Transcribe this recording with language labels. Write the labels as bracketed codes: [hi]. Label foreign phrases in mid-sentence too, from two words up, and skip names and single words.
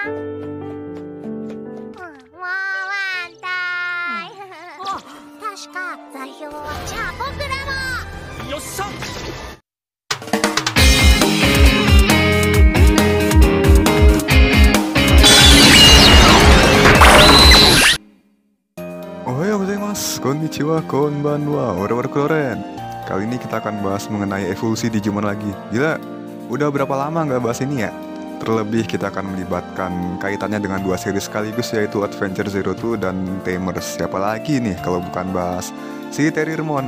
[ja] もうワンタイ確か座標はじゃあ僕らも。よっしゃ。おはようございます、こんにちは、こんばんは, [id] orang-orang keren. Kali ini kita akan bahas mengenai evolusi Digimon lagi. Gila, udah berapa lama nggak bahas ini ya? Terlebih kita akan melibatkan kaitannya dengan dua series sekaligus, yaitu Adventure Zero Two dan Tamers. Siapa lagi nih kalau bukan bahas si Terriermon.